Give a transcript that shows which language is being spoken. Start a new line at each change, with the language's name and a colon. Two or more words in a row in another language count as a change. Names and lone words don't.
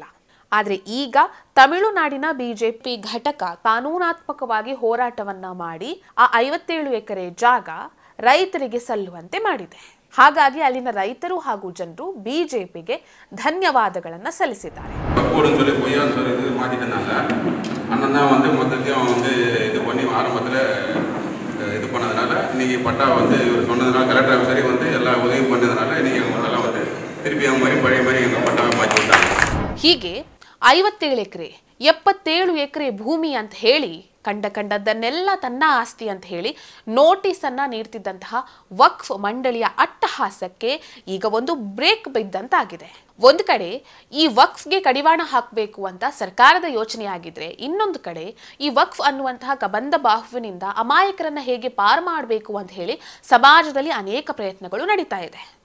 Kannada: ಆದ್ರೆ ಈಗ ತಮಿಳುನಾಡಿನ BJP ಘಟಕ ಕಾನೂನಾತ್ಮಕವಾಗಿ ಹೋರಾಟವನ್ನ ಮಾಡಿ ಆ 57 ಎಕರೆ ಜಾಗ ರೈತರಿಗೆ ಸಲ್ಲುವಂತೆ ಮಾಡಿದೆ. ಹಾಗಾಗಿ ಅಲ್ಲಿನ ರೈತರು ಹಾಗೂ ಜನರು BJPಗೆ ಧನ್ಯವಾದಗಳನ್ನ ಸಲ್ಲಿಸಿದ್ದಾರೆ.
Tamil: அண்ணன் தான் வந்து மொத்தத்தையும் வந்து இது பண்ணி ஆரம்பத்தில் இது பண்ணதுனால இன்றைக்கி பட்டா வந்து இவர் சொன்னதுனால கலெக்டர் ஆஃபீஸரே வந்து எல்லா உதவியும் பண்ணதுனால இன்றைக்கி அவங்களாம் வந்து திருப்பி அவங்க மாதிரி பழைய மாதிரி எங்கள் பட்டாவை மாற்றி விட்டாங்க.
Kannada: ಹೀಗೆ 57 ಎಕರೆ 77 ಎಕರೆ ಭೂಮಿ ಅಂತ ಹೇಳಿ ಕಂಡದ್ದನ್ನೆಲ್ಲ ತನ್ನ ಆಸ್ತಿ ಅಂತ ಹೇಳಿ ನೋಟಿಸ್ ಅನ್ನ ನೀಡ್ತಿದ್ದಂತಹ ವಕ್ಫ್ ಮಂಡಳಿಯ ಅಟ್ಟಹಾಸಕ್ಕೆ ಈಗ ಒಂದು ಬ್ರೇಕ್ ಬಿದ್ದಂತಾಗಿದೆ. ಒಂದು ಕಡೆ ಈ ವಕ್ಫ್ಗೆ ಕಡಿವಾಣ ಹಾಕಬೇಕು ಅಂತ ಸರ್ಕಾರದ ಯೋಚನೆ ಆಗಿದ್ರೆ, ಇನ್ನೊಂದು ಕಡೆ ಈ ವಕ್ಫ್ ಅನ್ನುವಂತಹ ಕಬಂಧ ಬಾಹುವಿನಿಂದ ಅಮಾಯಕರನ್ನ ಹೇಗೆ ಪಾರು ಮಾಡಬೇಕು ಅಂತ ಹೇಳಿ ಸಮಾಜದಲ್ಲಿ ಅನೇಕ ಪ್ರಯತ್ನಗಳು ನಡೀತಾ ಇದೆ.